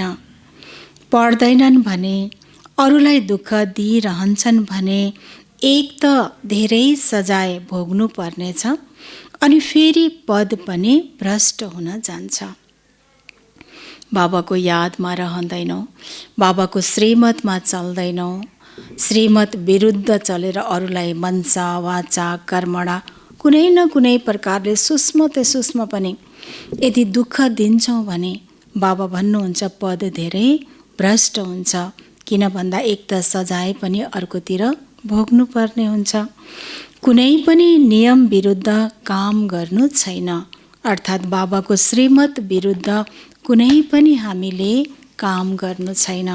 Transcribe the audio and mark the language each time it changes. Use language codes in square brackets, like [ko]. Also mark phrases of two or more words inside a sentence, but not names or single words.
[ne] पढ्दैनन् भने, अरूलाई दुःख दिइरहन्छन् भने एक त धेरै सजाय भोग्नु पर्नेछ, अनि फेरि पद पनि भ्रष्ट हुन जान्छ। बाबाको यादमा रहँदैनौ, बाबाको श्रीमतमा चल्दैनौ, श्रीमत विरुद्ध चलेर अरूलाई [sa] मनसा वाचा कर्मणा [ne] कुनै न कुनै प्रकारले [hi] सूक्ष्म ते सूक्ष्म [ne] पनि यदि दुःख दिन्छौँ भने बाबा भन्नुहुन्छ पद धेरै भ्रष्ट हुन्छ। किन भन्दा एक त सजाय पनि अर्कोतिर भोग्नु पर्ने हुन्छ। कुनै पनि नियम विरुद्ध काम गर्नु छैन, अर्थात् बाबाको श्रीमत विरुद्ध कुनै पनि हामीले काम गर्नु छैन।